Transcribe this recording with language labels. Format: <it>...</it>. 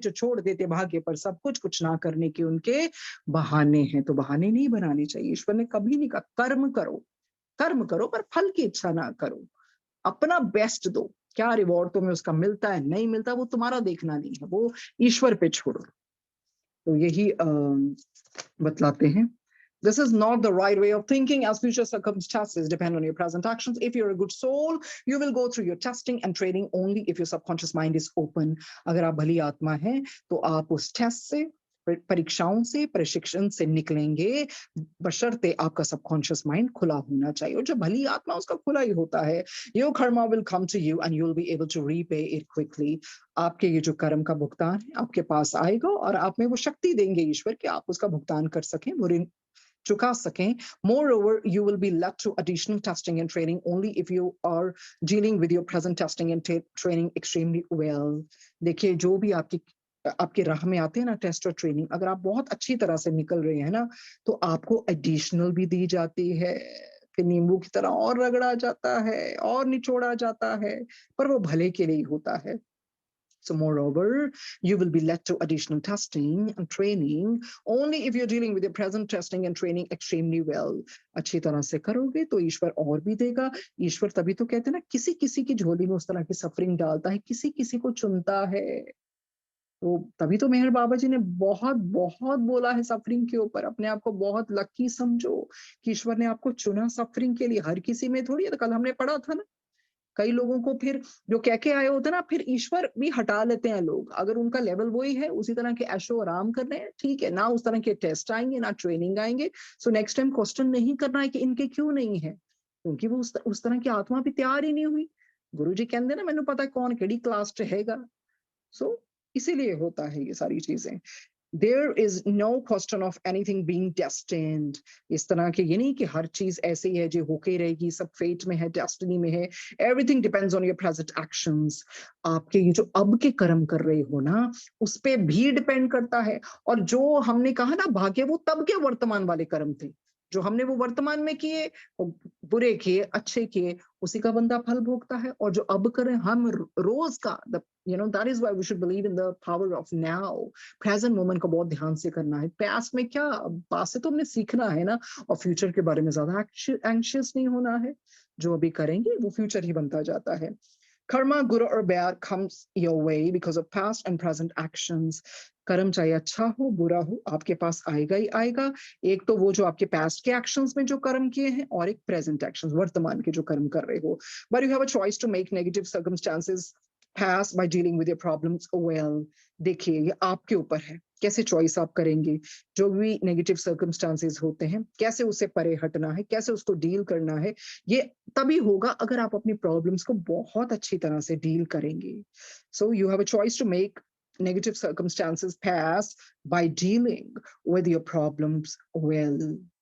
<hi>जो छोड़ देते भाग्य पर सब कुछ, कुछ ना करने के उनके बहाने हैं। तो बहाने नहीं बनाने चाहिए। ईश्वर ने कभी नहीं कहा कर्म करो, कर्म करो पर फल की इच्छा ना करो। अपना बेस्ट दो, क्या रिवॉर्ड तुम्हें उसका मिलता है नहीं मिलता, वो तुम्हारा देखना नहीं है, वो ईश्वर पे छोड़ो। तो यही बतलाते हैं।</hi> <en>This is not the right way of thinking, as future circumstances depend on your present actions. If you're a good soul, you will go through your testing and training only if your subconscious mind is open.</en> <hi>अगर आप भली आत्मा हैं, तो आप उस test से, परीक्षाओं से, प्रशिक्षण से निकलेंगे, बशर्ते आपका सबकॉन्शियस माइंड खुला होना चाहिए। और जो भली आत्मा, उसका खुला ही होता है।</hi> <en>Your karma will come to you and you'll be able to repay it quickly.</en> <hi>आपके ये जो कर्म का भुगतान है, आपके पास आएगा और आप में वो शक्ति देंगे ईश्वर कि आप उसका भुगतान कर सकें, वो ऋण चुका सकें।</hi> <en>Moreover, you will be led to additional testing and training only if you are dealing with your present testing and training extremely well.</en> <hi>देखिए, जो भी आपके राह में आते हैं ना टेस्ट और ट्रेनिंग, अगर आप बहुत अच्छी तरह से निकल रहे हैं ना, तो आपको एडिशनल भी दी जाती है। फिर नींबू की तरह और रगड़ा जाता है और निचोड़ा जाता है, पर वो भले के लिए ही होता है।</hi> <en>So moreover, you will be led to additional testing and training only if you're dealing with your present testing and training extremely well.</en> <hi>अच्छी तरह से करोगे तो ईश्वर और भी देगा। ईश्वर तभी तो कहते हैं ना, किसी किसी की झोली में उस तरह की सफरिंग डालता है, किसी किसी को चुनता है। तो तभी तो मेहर बाबा जी ने बहुत बहुत बोला है सफरिंग के ऊपर। अपने आप को बहुत लकी समझो कि ईश्वर ने आपको चुना सफरिंग के लिए। हर किसी में थोड़ी है। तो कल हमने पढ़ा था ना, कई लोगों को फिर जो कह के आए होते हैं ना, फिर ईश्वर भी हटा लेते हैं लोग। अगर उनका लेवल वही है, उसी तरह के ऐशो आराम कर रहे हैं, ठीक है ना, उस तरह के टेस्ट आएंगे ना ट्रेनिंग आएंगे। सो नेक्स्ट टाइम क्वेश्चन नहीं करना है कि इनके क्यों नहीं है, क्योंकि वो उस तरह की आत्मा भी तैयार ही नहीं हुई। गुरु जी कहते ना,</hi> <pa>मैंने पता है कौन केड़ी क्लास च हैगा।</pa> <hi>सो इसीलिए होता है ये सारी चीजें।</hi> <en>There is no question of anything being destined.</en> <hi>इस तरह के ये नहीं कि हर चीज ऐसे ही है जो होके रहेगी, सब फेट में है, डेस्टिनी में है।</hi> <en>Everything depends on your present actions.</en> <hi>आपके ये जो अब के कर्म कर रहे हो ना, उस पे भी डिपेंड करता है। और जो हमने कहा ना भाग्य, वो तब के वर्तमान वाले कर्म थे जो हमने वो वर्तमान में किए। बुरे किए, अच्छे किए, उसी का बंदा फल भोगता है। और जो अब करें हम रोज का,</hi> <en>That is why we should believe in the power of now.</en> <hi>Present moment को बहुत ध्यान से करना है। पास्ट में क्या, पास्ट से तो हमने सीखना है ना, और फ्यूचर के बारे में ज्यादा एंशियस नहीं होना है। जो अभी करेंगे वो फ्यूचर ही बनता जाता है।</hi> <en>Karma, good or bad, comes your way because of past and present actions.</en> <hi>कर्म चाहे अच्छा हो बुरा हो आपके पास आएगा ही आएगा। एक तो वो जो आपके पास्ट के एक्शंस में जो कर्म किए हैं, और एक प्रेजेंट एक्शंस वर्तमान के जो कर्म कर रहे हो।</hi> <en>But you have a choice to make negative circumstances pass by dealing with your problems well।</en> <hi>देखिए ये आपके ऊपर है, कैसे चॉइस आप करेंगे। जो भी नेगेटिव सर्कमस्टांसेस होते हैं, कैसे उससे परे हटना है, कैसे उसको डील करना है, ये तभी होगा अगर आप अपनी प्रॉब्लम्स को बहुत अच्छी तरह से डील करेंगे।</hi> <en>So you have a choice to make negative circumstances pass by dealing with your problems well।</en>